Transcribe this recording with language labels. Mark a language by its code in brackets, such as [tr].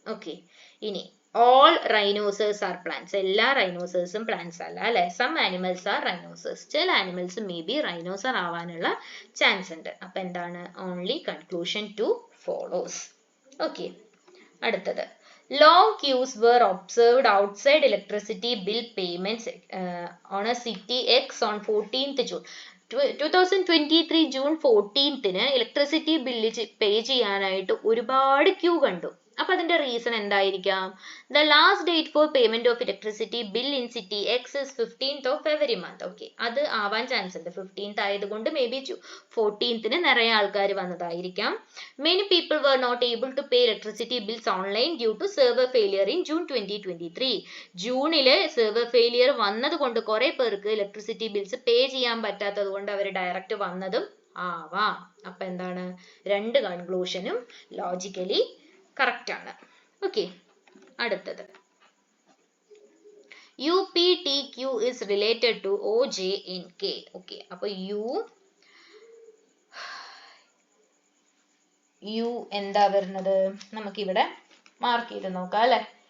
[ml] Okay ഇനി [en] all rhinoceros are plants. [ml] എല്ലാ റൈനോസേഴ്സും plants അല്ല അല്ലെ. [en] Some animals are rhinoceros. [ml] ചില ആനിമൽസ് മേ ബി റൈനോസർ ആവാനുള്ള ചാൻസ് ഉണ്ട്. അപ്പൊ എന്താണ് ഓൺലി കൺക്ലൂഷൻ 2 ഫോളോസ്. ഓക്കെ അടുത്തത് [en] long queues were observed outside electricity bill payments on a city X on 14th June. [ml] 2023 June 14th electricity bill pay ചെയ്യാനായിട്ട് ഒരുപാട് Q കണ്ടു. അപ്പൊ അതിന്റെ റീസൺ എന്തായിരിക്കാം, [en] The last date for payment of electricity bill in city X is 15th of every month. [ml] Okay അത് ആവാൻ chance ഉണ്ട്. 15th ആയതുകൊണ്ട് മേ ബി 14th നിറയെ ആൾക്കാർ വന്നതായിരിക്കാം. [en] Many people were not able to pay electricity bills online due to server failure in June 2023. [ml] ജൂണില് server failure വന്നത് കൊണ്ട് കുറെ പേർക്ക് ഇലക്ട്രിസിറ്റി ബിൽസ് പേ ചെയ്യാൻ പറ്റാത്തത് കൊണ്ട് അവർ ഡയറക്റ്റ് വന്നതും ആവാം. അപ്പൊ എന്താണ് രണ്ട് കൺക്ലൂഷനും ലോജിക്കലി കറക്റ്റ് ആണ്. ഓക്കെ അടുത്തത് [en] UPTQ is related to OJNK. [ml] Okay അപ്പൊ യു എന്താ വരുന്നത് നമുക്കിവിടെ മാർക്ക് ചെയ്ത് നോക്കാം അല്ലെ.